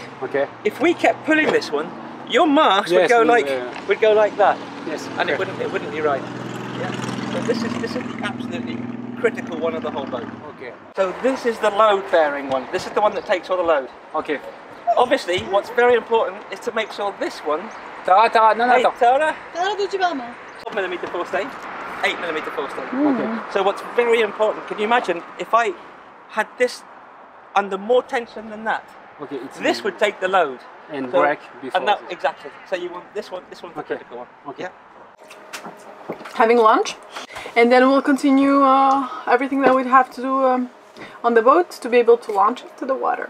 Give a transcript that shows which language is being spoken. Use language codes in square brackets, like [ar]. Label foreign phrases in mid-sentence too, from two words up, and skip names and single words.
[en] if we kept pulling this one, Your mast Yes, would go like yeah. would go like that, Yes. and okay. it wouldn't be right. Yeah. So this is the absolutely critical one of the whole boat. Okay. So this is the load bearing one. This is the one that takes all the load. Okay. Obviously, what's very important is to make sure this one. [fr] Tara, non, [en] Hey, [fr] attends. Tara, Tara, d'où tu parles? [en] 12mm full stay, 8mm full stay. Okay. So what's very important, can you imagine if I had this under more tension than that? Okay. It's This would take the load. and So- break before. And that, this. exactly. So you want this one's the Okay. critical one. Okay. Yeah. Having lunch, and then we'll continue everything that we'd have to do on the boat to be able to launch it to the water.